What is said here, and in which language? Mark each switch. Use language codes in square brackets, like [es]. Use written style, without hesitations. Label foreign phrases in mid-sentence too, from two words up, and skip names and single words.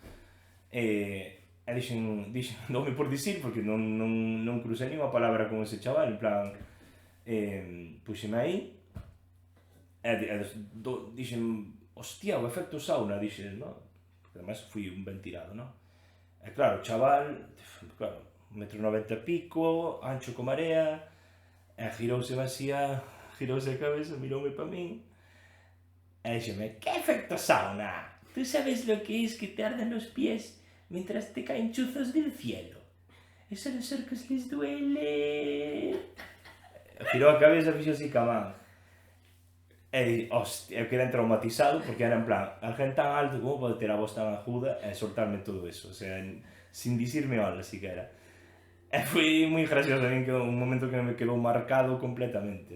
[gl] E dome por dicir, porque non crucei ninguna palabra con ese chaval, en plan, puxeme aí, e dixen, hostia, o efecto sauna, dixen, non? Porque además fui un ben tirado, non? E claro, o chaval, claro, 1,90 m pico, ancho como marea, e girouse a cabeza, miroume pa min, e dixeme, que efecto sauna? [es] ¿Tú sabes lo que es que te arden los pies mientras te caen chuzos del cielo? Eso a los orcos les duele. [gl] Girou a cabeza, fixo así ca man. E, hostia, eu quedei traumatizado porque era en plan, alguén tan alto como pode ter a voz tan aguda e soltarme todo eso, [es] o sea, [gl] sin dicirme hola siquiera. E foi moi gracioso a min, que un momento que me quedou marcado completamente.